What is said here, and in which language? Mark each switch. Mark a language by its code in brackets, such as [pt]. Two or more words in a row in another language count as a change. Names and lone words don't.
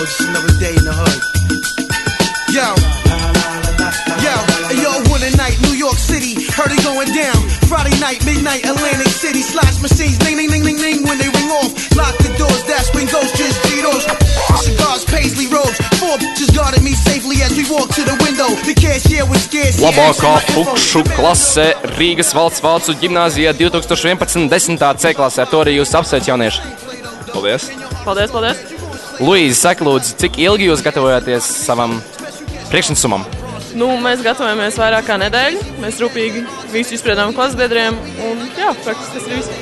[en] Just another day in the hood. Yo, one night, New York City, heard it going down. Friday night, midnight, Atlantic City, slash machines, ding, ding, ding, ding, ding, when they ring off. Lock the doors, that's when ghosts just G-Dos. Cigars, paisley robes, 4 bitches guarded me safely as we walked to the window. The cashier was scared. [lv] Labākā Fukšu klase Rīgas valsts vācu ģimnāzijā 2011. 10. C klasē. Ar to arī jūs apsveic jaunieši. Paldies. Paldies, paldies. Luīze, saka lūdzu, cik ilgi jūs gatavojaties savam priekšnesumam? Mēs gatavojamies vairāk kā nedēļu. Mēs rūpīgi visu izspriedām klasbiedriem un jā, praktiski tas ir viss.